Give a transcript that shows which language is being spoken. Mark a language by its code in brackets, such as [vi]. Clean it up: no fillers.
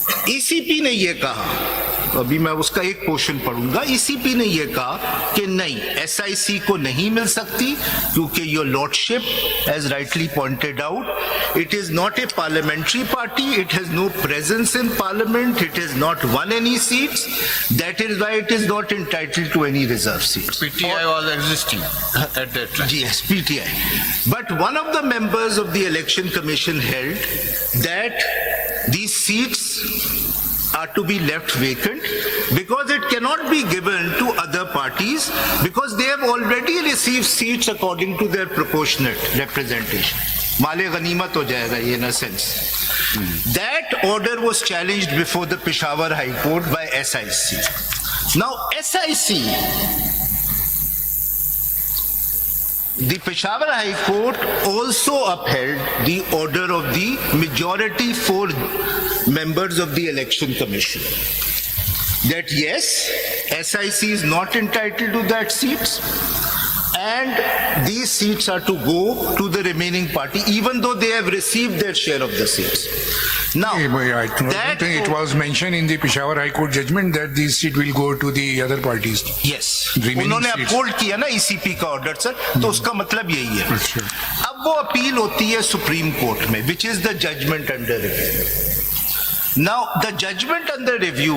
[hi] ECP ने यह कहा, अभी मैं उसका एक पोर्शन पढ़ूंगा, ECP ने यह कहा कि नहीं, SIC को नहीं मिल सकती क्योंकि [en] Your lordship has rightly pointed out, it is not a parliamentary party, it has no presence in parliament, it has not won any seats, that is why it is not entitled to any reserve seats. PTI was existing at that time. Yes, PTI. But one of the members of the election commission held that these seats are to be left vacant because it cannot be given to other parties because they have already received seats according to their proportionate representation. [hi] माले गनीमत हो जाएगा ये, [en] in a sense. That order was challenged before the Peshawar High Court by SIC. Now SIC, the Peshawar High Court also upheld the order of the majority 4 members of the Election Commission that yes, SIC is not entitled to that seats and these seats are to go to the remaining party even though they have received their share of the seats. Now, I don't think it was mentioned in the Peshawar High Court judgment that this seat will go to the other parties. yes, Remaining [hi] उन्होंने [en] seats. [hi] Uphold किया ना ECP का order sir, तो उसका मतलब यही है। अच्छा। अब वो अपील होती है सुप्रीम कोर्ट में, [en] which is the judgment under review. Now the judgment under review,